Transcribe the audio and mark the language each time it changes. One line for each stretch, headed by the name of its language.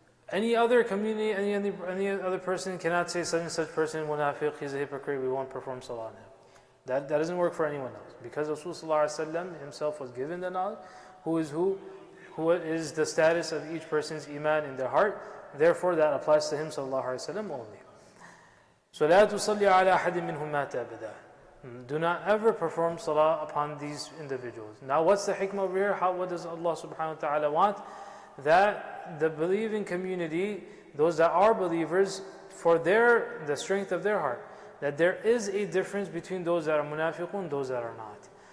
English: Any other community, any other person cannot say such and such person, munafiq, he's a hypocrite, we won't perform salah on him. That doesn't work for anyone else. Because Rasulullah himself was given the knowledge, who is who? who is the status of each person's iman in their heart. Therefore, that applies to him sallallahu alaihi wasallam only.
Arabic: So لا تصلي على أحد منهم مات أبدا.
English: Do not ever perform salah upon these individuals. Now, what's the hikmah over here? What does Allah subhanahu wa ta'ala want? That the believing community, those that are believers, for the strength of their heart, that there is a difference between those that are munafiqun and those that are not.